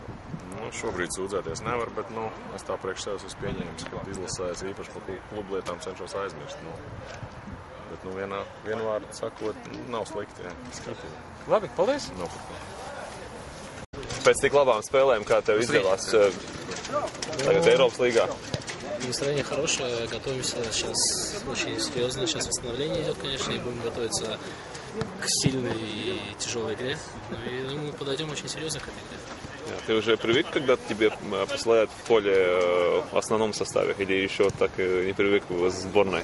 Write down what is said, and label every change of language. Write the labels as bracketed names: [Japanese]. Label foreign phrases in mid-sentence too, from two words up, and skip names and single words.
[Latvian] Šobrīd sūdzēties nevar, bet es tā priekš sevis esmu pieņēmis, ka izlasēs īpaši par klubu lietām cenšos aizmirst. Bet vienu vārdu sakot, nav slikti. Labi, paldies! Pēc tik labām spēlēm, kā tev izdevās tagad Eiropas līgā? [Russian] Настроение хорошее, готовимся сейчас очень серьезно, сейчас восстановление идет, конечно, и будем готовиться к сильной и тяжелой игре. И мы подойдем очень серьезно к этой игре. Ты уже привык, когда тебе посылают в поле в основном составе, или еще так не привык в сборной?